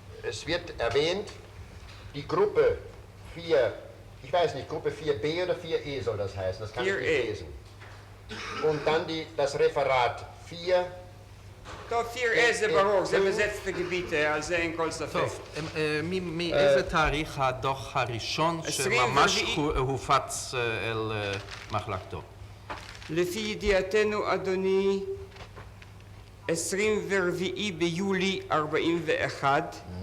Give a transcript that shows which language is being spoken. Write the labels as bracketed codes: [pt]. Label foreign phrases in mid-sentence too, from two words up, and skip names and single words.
[de] es wird erwähnt, die Gruppe 4, ich weiß nicht, Gruppe 4b oder 4e soll das heißen, das kann ich nicht 4e. lesen. Und dann das Referat 4. [he] טוב, 4A זה ברור, זה [de] besetzte Gebiete, [he] על זה אין כל ספק. טוב, מאיזה תאריך הדוח הראשון שממש הופץ אל מחלקתו? לפי ידיעתנו, אדוני, 24 ביולי 41.